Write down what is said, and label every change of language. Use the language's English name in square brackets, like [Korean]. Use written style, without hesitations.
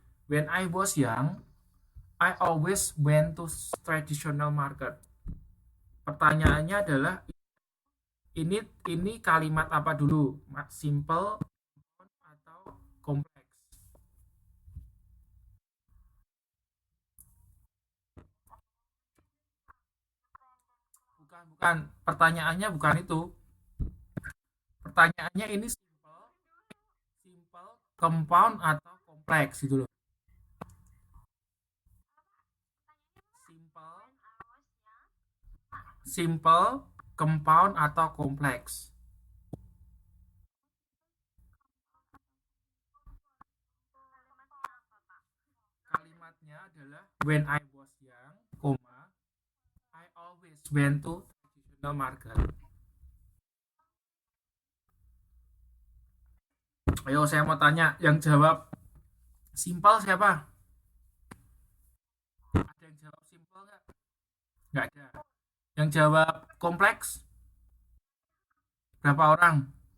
[English] When I was young, I always went to traditional market. [Indonesian] Pertanyaannya adalah ini kalimat apa dulu? Simple atau kompleks? Bukan. Pertanyaannya bukan itu. Pertanyaannya ini simple, compound atau kompleks gitu loh. Simple, compound atau kompleks. Kalimatnya adalah [English] when I was young, I always went to traditional market. [Indonesian] Ayo saya mau tanya, yang jawab simple siapa? Ada yang jawab simple nggak? Nggak ada. Yang jawab kompleks berapa orang?